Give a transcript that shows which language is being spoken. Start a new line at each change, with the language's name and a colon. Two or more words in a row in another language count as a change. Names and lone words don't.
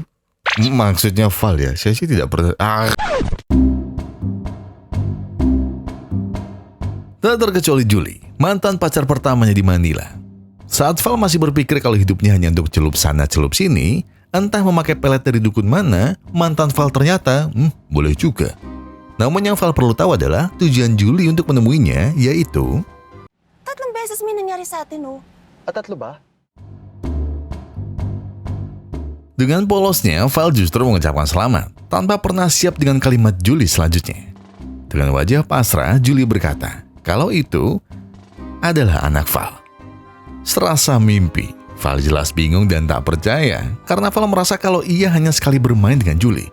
Indonesian: Maksudnya Val ya, saya sih tidak pernah. Tak terkecuali Julie, mantan pacar pertamanya di Manila. Saat Val masih berpikir kalau hidupnya hanya untuk celup sana celup sini, entah memakai pelet dari dukun mana, mantan Val ternyata, boleh juga. Namun yang Val perlu tahu adalah tujuan Julie untuk menemuinya, yaitu
Filipino: 3 beses may nangyari sa atin, oh. Tatlo ba?
Indonesian: Dengan polosnya, Val justru mengucapkan selamat, tanpa pernah siap dengan kalimat Julie selanjutnya. Dengan wajah pasrah, Julie berkata, kalau itu adalah anak Val. Serasa mimpi, Val jelas bingung dan tak percaya, karena Val merasa kalau ia hanya sekali bermain dengan Julie.